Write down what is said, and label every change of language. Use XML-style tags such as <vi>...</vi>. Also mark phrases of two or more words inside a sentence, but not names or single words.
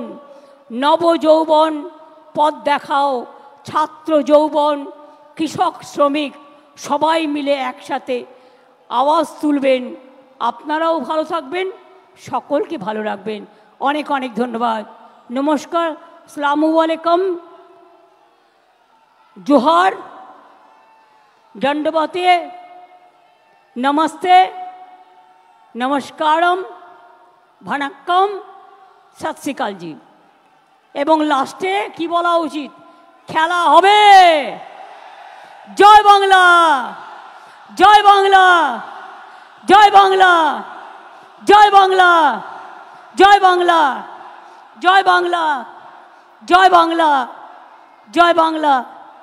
<bn>নবযৌবন পথ দেখাও। ছাত্র যৌবন, কৃষক, শ্রমিক সবাই মিলে একসাথে আওয়াজ তুলবেন। আপনারাও ভালো থাকবেন, সকলকে ভালো রাখবেন। অনেক অনেক ধন্যবাদ, নমস্কার,</bn> <ar>السلام عليكم,</ar> <hi>जोहार, दंडवते, नमस्ते, नमस्कारम, वनक्कम,</hi> <pa>ਸਤ ਸ੍ਰੀ ਅਕਾਲ ਜੀ।</pa> <bn>এবং লাস্টে কি বলা উচিত, খেলা হবে। জয় বাংলা, জয় বাংলা, জয় বাংলা, জয় বাংলা, জয় বাংলা, জয় বাংলা, জয় বাংলা, জয় বাংলা।</bn>